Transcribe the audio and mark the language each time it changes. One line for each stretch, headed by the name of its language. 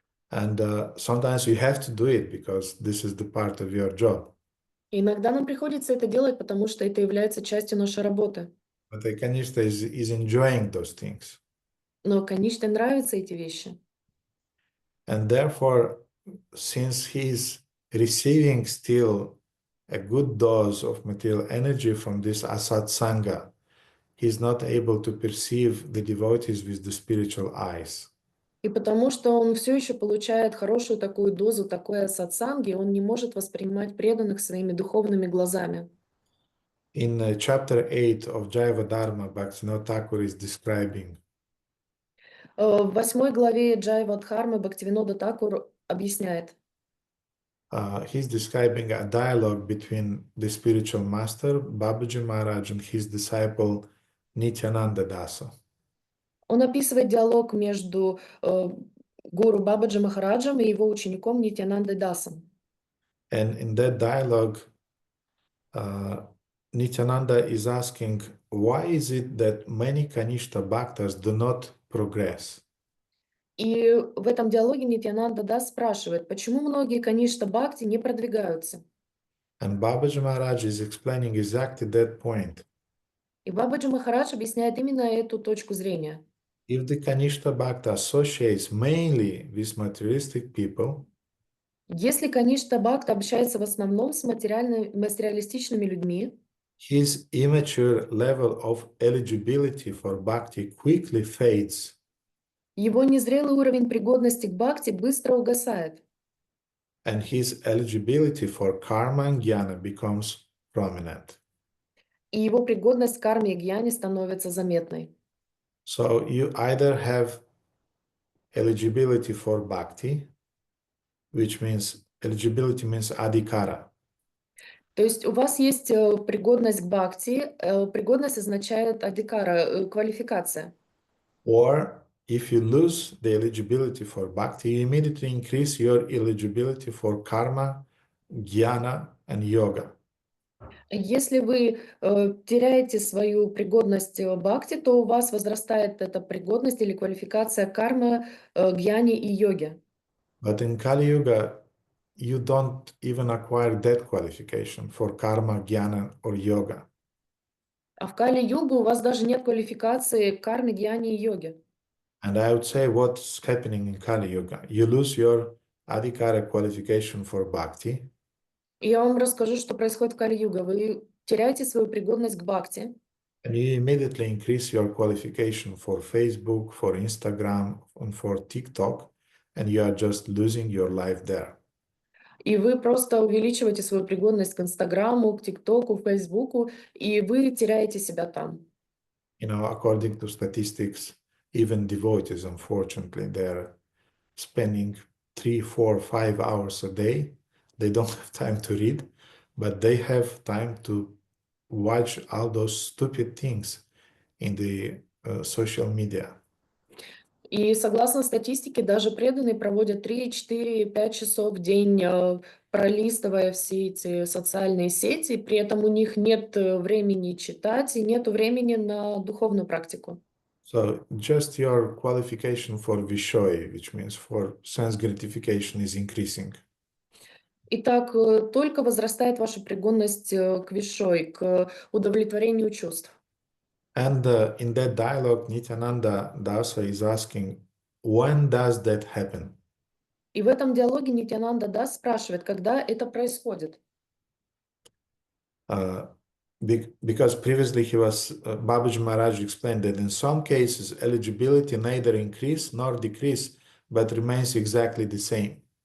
English: And sometimes you have to do it because this is the part of your job.
Russian: И иногда нам приходится это делать, потому что это является частью нашей работы.
English: But a Kanishta is enjoying those things.
Russian: Но, конечно, нравятся эти вещи.
English: And therefore, since he's receiving still a good dose of material energy from this asat sangha, he's not able to perceive the devotees with the spiritual eyes.
Russian: И потому что он все еще получает хорошую такую дозу такой сатсанги, он не может воспринимать преданных своими духовными глазами.
English: In chapter 8 of Jaiva Dharma, Bhaktivinoda Thakur is describing
Russian: В 8 главе Джайва Дхармы Бхактивинода Такур объясняет.
English: He's describing a dialogue between the spiritual master, Babaji Maharaj, and his disciple, Nityananda Dasa.
Russian: Он описывает диалог между гуру Бабаджи Махараджем и его учеником Нитянандой Дасом.
English: And in that dialogue, Nityananda is asking, why is it that many Kanishta Bhaktas do not progress?
Russian: И в этом диалоге Нитянанда Дас спрашивает, почему многие Каништа Бхакти не продвигаются.
English: And Babaji Maharaj is explaining exactly that point.
Russian: И Бабаджи Махарадж объясняет именно эту точку зрения.
English: If the Kanishta Bhakta associates mainly with materialistic people,
Russian: если Каништа Бхакта общается в основном с материалистичными людьми,
English: his immature level of eligibility for bhakti quickly fades.
Russian: Его незрелый уровень пригодности к бхакти быстро угасает.
English: And his eligibility for karma and jnana becomes prominent.
Russian: И его пригодность к карме и гьяне становится заметной.
English: So you either have eligibility for bhakti, which means eligibility means adhikara.
Russian: То есть у вас есть пригодность к бхакти, пригодность означает адhikara, квалификация.
English: Or if you lose the eligibility for bhakti, you immediately increase your eligibility for karma, jnana, and yoga.
Russian: Если вы теряете свою пригодность бхакти, то у вас возрастает эта пригодность или квалификация кармы, гьяне и йоге.
English: But in Kali Yuga, you don't even acquire that qualification for karma, jnana, or yoga.
Russian: А в Кали-югу у вас даже нет квалификации к карме, гьяне и йоге.
English: And I would say what's happening in Kali Yuga. You lose your adhikara qualification for bhakti.
Russian: И я вам расскажу, что происходит в Кали-юга. Вы теряете свою пригодность к бхакти.
English: And you immediately increase your qualification for Facebook, for Instagram, and for TikTok, and you are just losing your life there.
Russian: И вы просто увеличиваете свою пригодность к Инстаграму, к ТикТоку, к Фейсбуку, и вы теряете себя там.
English: According to statistics, even devotees, unfortunately, they're spending 3, 4, 5 hours a day. They don't have time to read, but they have time to watch all those stupid things in the social media.
Russian: И согласно статистике, даже преданные проводят 3, 4, 5 часов в день, пролистывая все эти социальные сети, при этом у них нет времени читать и нет времени на духовную практику.
English: So just your qualification for Vishoy, which means for sense gratification, is increasing.
Russian: Итак, только возрастает ваша пригодность к вишой, к удовлетворению чувств.
English: And in that dialogue, Nityananda Dasa is asking, when does that happen?
Russian: И в этом диалоге Нитьянанда Дас спрашивает, когда это происходит.
English: Because previously Babaji Maharaj explained that in some cases eligibility neither increase nor decrease, but remains exactly the same.